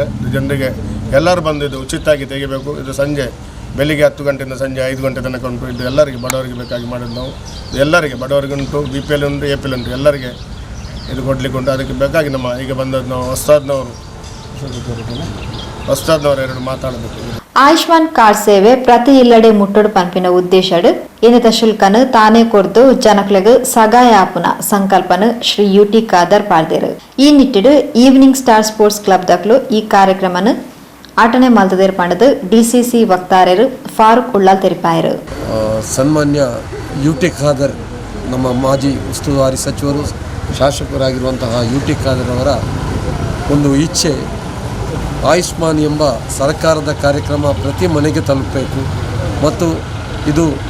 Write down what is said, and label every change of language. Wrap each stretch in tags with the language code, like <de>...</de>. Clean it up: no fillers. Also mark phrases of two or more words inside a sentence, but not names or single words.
<kn>ಇದು ಜನರಿಗೆ ಎಲ್ಲರೂ ಬಂದು ಇದು ಉಚಿತವಾಗಿ ತೆಗಿಬೇಕು. ಇದು ಸಂಜೆ ಬೆಳಿಗ್ಗೆ 10 ಗಂಟೆಯಿಂದ ಸಂಜೆ 5 ಗಂಟೆ ತನಕ ಉಂಟು. ಇದು ಎಲ್ಲರಿಗೆ ಬಡವರಿಗೆ ಬೇಕಾಗಿ ಮಾಡೋದು ನಾವು. ಎಲ್ಲರಿಗೆ ಬಡವರಿಗುಂಟು, BPL ಉಂಟು, APL ಉಂಟು, ಎಲ್ಲರಿಗೆ ಇದು ಕೊಡಲಿಕ್ಕೆ ಉಂಟು. ಅದಕ್ಕೆ ಬೇಕಾಗಿ ನಮ್ಮ ಈಗ ಬಂದದ್ದು ನಾವು ಹೊಸ್ತಾದ್ನವರು ಎರಡು ಮಾತಾಡಬೇಕು.</kn> <tcy>ಆಯುಷ್ಮಾನ್ ಕಾರ್ಡ್ ಸೇವೆ ಪ್ರತಿ ಇಲ್ಲಡೆ ಮುಟ್ಟೋಡು ಪಂಪಿನ ಉದ್ದೇಶಡು ಇನ್ನಿತ ಶುಲ್ಕನು ತಾನೇ ಕೊರ್ದು ಜನಕ್ಲೆಗ್ ಸಗಾಯ ಆಪುನ ಸಂಕಲ್ಪನು ಶ್ರೀ ಯೂಟಿ ಖಾದರ್ ಪಾಡ್ದೇರು. ಈ ನಿಟ್ಟಿಡು ಈವ್ನಿಂಗ್ ಸ್ಟಾರ್ ಸ್ಪೋರ್ಟ್ಸ್ ಕ್ಲಬ್ ದಕ್ಲು ಈ ಕಾರ್ಯಕ್ರಮನು ಆಟನೆ ಮಲ್ತದೇರ್ ಪಂಡದು DCC ವಕ್ತಾರರು ಫಾರೂಕ್ ಉಳ್ಳಾಲ್ ತೆರಿಪಾಯರು.</tcy> <kn>ಸನ್ಮಾನ್ಯ ಯೂಟಿ ಖಾದರ್ ನಮ್ಮ ಮಾಜಿ ಉಸ್ತುವಾರಿ ಸಚಿವರು ಶಾಸಕರಾಗಿರುವಂತಹ ಯೂಟಿ ಖಾದರ್ ಅವರ ಒಂದು ಇಚ್ಛೆ, ಆಯುಷ್ಮಾನ್ ಎಂಬ ಸರ್ಕಾರದ ಕಾರ್ಯಕ್ರಮ ಪ್ರತಿ ಮನೆಗೆ ತಲುಪಬೇಕು ಮತ್ತು ಇದು</kn>